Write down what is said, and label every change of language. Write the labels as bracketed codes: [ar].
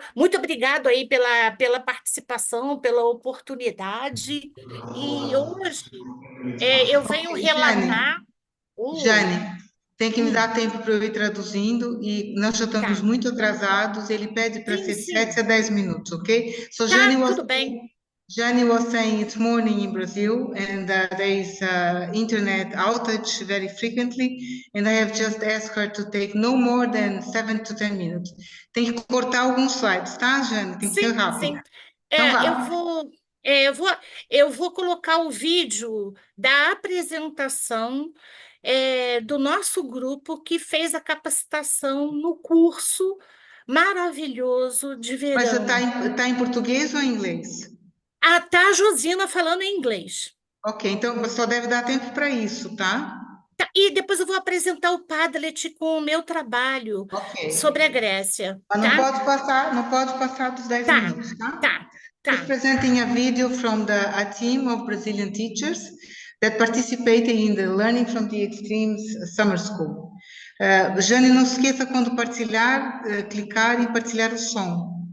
[pt] Muito obrigado aí pela participação, pela oportunidade. E hoje eu venho relatar... Jane, tem que me dar tempo para eu ir traduzindo, e nós já estamos muito atrasados. Ele pede para ser 7 a 10 minutos, ok? [en] So [pt] tudo bem. [en] Jane was saying it's morning in Brazil, and there is internet outage very frequently, and I have just asked her to take no more than 7 to 10 minutes. [pt] Tem que cortar alguns slides, tá, Jane? Tem que ser rápido. Sim. Então, eu vou colocar o vídeo da apresentação do nosso grupo que fez a capacitação no curso maravilhoso de verão. Mas está em português ou em inglês? Tá a Josina falando em inglês. Ok, então só deve dar tempo para isso, tá? E depois eu vou apresentar o Padlet com o meu trabalho sobre a Grécia. Mas não pode passar dos 10 minutos, tá? [en] Just presenting a video from a team of Brazilian teachers that participated in the Learning from the Extremes Summer School. [pt] Jane, não se esqueça quando partilhar, clicar e partilhar o som.